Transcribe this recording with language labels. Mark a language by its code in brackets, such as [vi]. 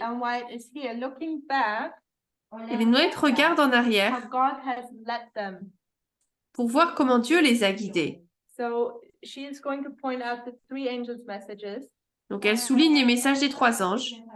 [en] Ellen White is here, looking back, [fr] Ellen White regarde en [en] how [fr] arrière [en] God has led them. [fr] pour voir comment Dieu les a guidés. [en] So she is going to point out the three angels' messages, [fr] Donc elle souligne les messages des trois anges.